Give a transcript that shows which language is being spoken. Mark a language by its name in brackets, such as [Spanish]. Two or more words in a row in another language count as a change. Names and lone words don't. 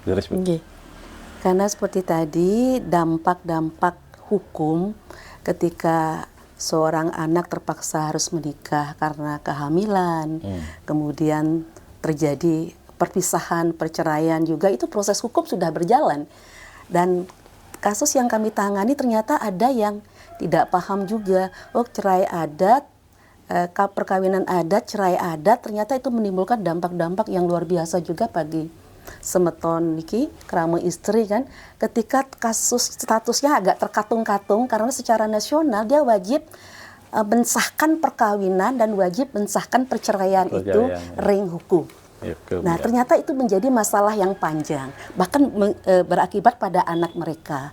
[Indonesian] Karena seperti tadi, dampak-dampak hukum ketika seorang anak terpaksa harus menikah karena kehamilan, kemudian terjadi perpisahan, perceraian juga, itu proses hukum sudah berjalan. Dan kasus yang kami tangani ternyata ada yang tidak paham juga, cerai adat, perkawinan adat, cerai adat, ternyata itu menimbulkan dampak-dampak yang luar biasa juga bagi [Balinese] semeton niki, kerama istri [Indonesian] kan, ketika kasus statusnya agak terkatung-katung karena secara nasional dia wajib mensahkan perkawinan dan wajib mensahkan perceraian itu ring hukum. Nah, ternyata itu menjadi masalah yang panjang, bahkan berakibat pada anak mereka.